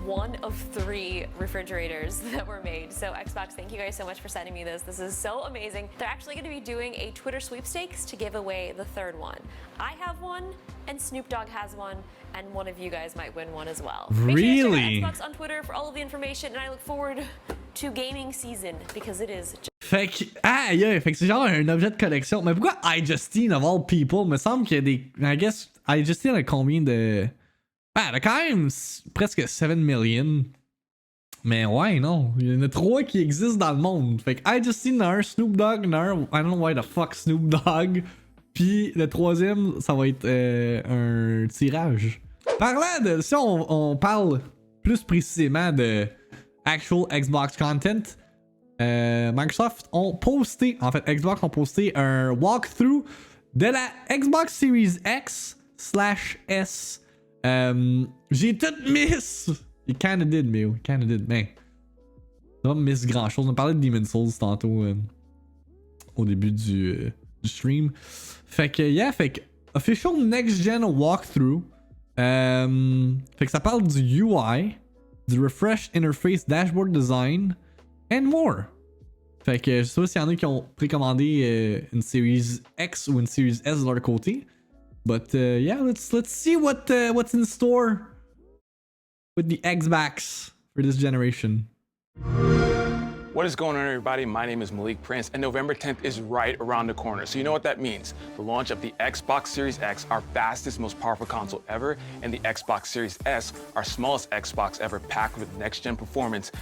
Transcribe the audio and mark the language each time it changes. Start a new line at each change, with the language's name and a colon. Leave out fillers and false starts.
English: one of 3 refrigerators that were made. So Xbox, thank you guys so much for sending me this. This is so amazing. They're actually going to be doing a Twitter sweepstakes to give away the 3rd one. I have one, and Snoop Dogg has one, and one of you guys might win one as well. Really? Make sure to check out Xbox on Twitter for all of the information, and I look forward to gaming season because it is.
French: Fait que, fait que c'est genre un objet de collection. Mais pourquoi iJustine
English: of all people?
French: Me semble qu'il y a des.
English: I guess
French: iJustine a combien de. Elle a quand même presque 7 million. Mais ouais, non. Il y en a 3 qui existent dans le monde. Fait que iJustine en a un, Snoop Dogg en a un.
English: I don't know why the fuck Snoop Dogg.
French: Puis le 3e, ça va être un tirage. Parlant de. Si on parle plus précisément de
English: actual Xbox content.
French: Microsoft ont posté, en fait Xbox ont posté un walkthrough de la Xbox Series X/S. J'ai tout miss.
English: It kinda did,
French: mais kinda did, mais ça va miss grand chose. On parlait de Demon's Souls tantôt au début du stream. Fait que fait que
English: official next gen walkthrough.
French: Fait que ça parle du UI, du
English: refresh interface, dashboard design. And more.
French: Fait que je sais pas s'il y en a qui ont précommandé une Series X ou une Series S de leur côté.
English: But yeah, let's see what's in store with the Xbox for this generation. What is going on, everybody? My name is Malik Prince, and November 10th is right around the corner. So you know what that means. The launch of the Xbox Series X, our fastest, most powerful console ever, and the Xbox Series S, our smallest Xbox ever, packed with next-gen performance.